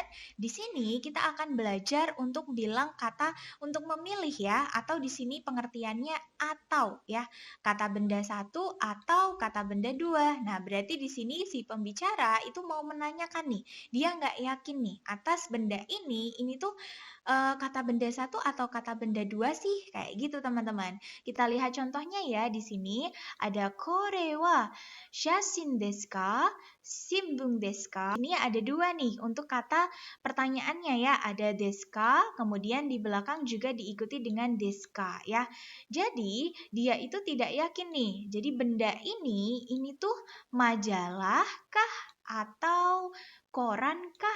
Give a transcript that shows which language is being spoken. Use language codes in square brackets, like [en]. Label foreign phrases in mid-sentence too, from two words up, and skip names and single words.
[id] Di sini kita akan belajar untuk bilang kata untuk memilih ya, atau di sini pengertiannya atau ya, kata benda satu atau kata benda dua. Nah, berarti di sini si pembicara itu mau menanyakan nih, dia nggak yakin nih atas benda ini tuh kata benda satu atau kata benda dua sih, kayak gitu teman-teman. Kita lihat contohnya ya di sini ada [ja] これは写真ですか、新聞ですか, [id] shimbun desu ka. Ini ada dua nih untuk kata pertanyaannya ya, ada [ja] ですか, [id] kemudian di belakang juga diikuti dengan [ja] ですか [id] ya. Jadi dia itu tidak yakin nih. Jadi benda ini tuh majalah kah atau koran kah?